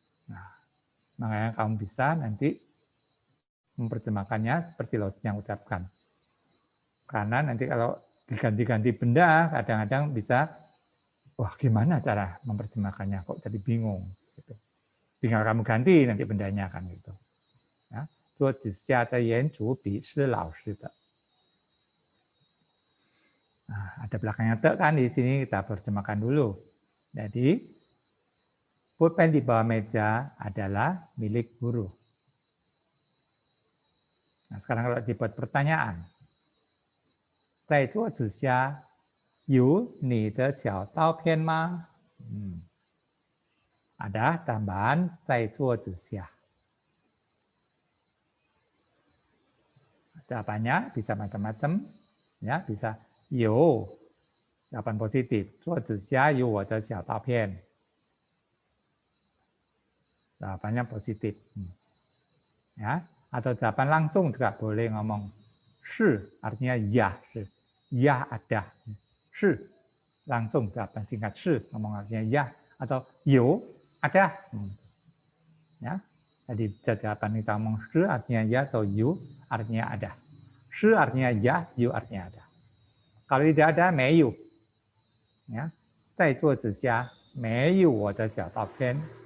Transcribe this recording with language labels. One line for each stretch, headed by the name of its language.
Indonesian: Nah, makanya kamu bisa nanti memperjemahkannya seperti yang ucapkan. Karena nanti kalau diganti-ganti benda, kadang-kadang bisa, wah gimana cara memperjemahkannya, kok jadi bingung. Gitu. Tinggal kamu ganti nanti bendanya kan gitu.
Chinese: Ya, 桌子下的圆珠笔是老师的.
Indonesian: Nah, ada belakangnya te kan di sini kita terjemahkan dulu. Jadi pulpen di bawah meja adalah milik guru. Nah, sekarang kalau dibuat pertanyaan.
Chinese: 在桌子下有你的小刀片吗?
Indonesian: Ada tambahan
Chinese: 在桌子下.
Indonesian: Jawabannya bisa macam-macam, ya bisa 有 jawaban positif.
Chinese: 桌子下有我的小刀片.
Indonesian: Jawabannya positif. Ya, atau jawaban langsung juga boleh ngomong 是 artinya ya, ya ada. 是 langsung jawaban singkat 是 ngomong artinya ya, atau 有 ada. Ya. Jadi jawaban kita ngomong 是 artinya ya atau 有 artinya ada. 是 artinya ya, 有 artinya ada. Kalau tidak ada 没有. Ya.
Chinese: 在桌子下没有我的小刀片.